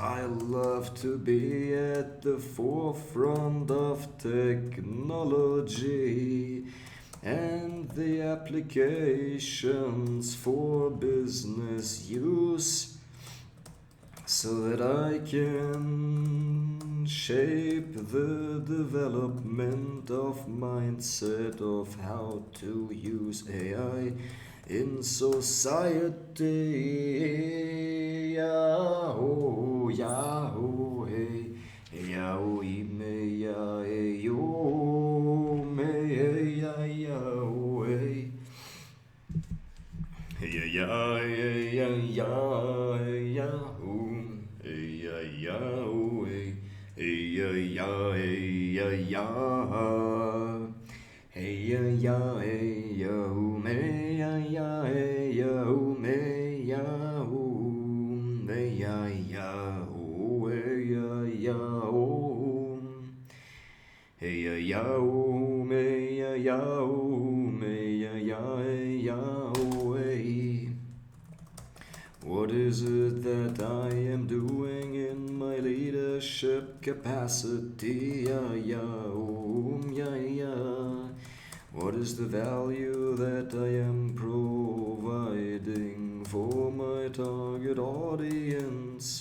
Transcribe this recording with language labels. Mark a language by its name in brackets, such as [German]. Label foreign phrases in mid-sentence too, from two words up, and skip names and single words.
[English] I love to be at the forefront of technology and the applications for business use so that I can shape the development of mindset of how to use AI in society. Yahoo, Yahoo, hey, Yahoo, me, ya, yo, me, ya, Yahoo, hey. Yeah, yeah, yeah, yeah, yeah, yeah, yeah, yeah, yeah, yeah, yeah. Hey ya ya hey ya me ya ya hey ya me ya me ya ya hey ya ya hey ya ya me ya ya me ya ya hey ya hey. What is it that I am doing in my leadership capacity? Yeah, yeah, yeah. What is the value that I am providing for my target audience?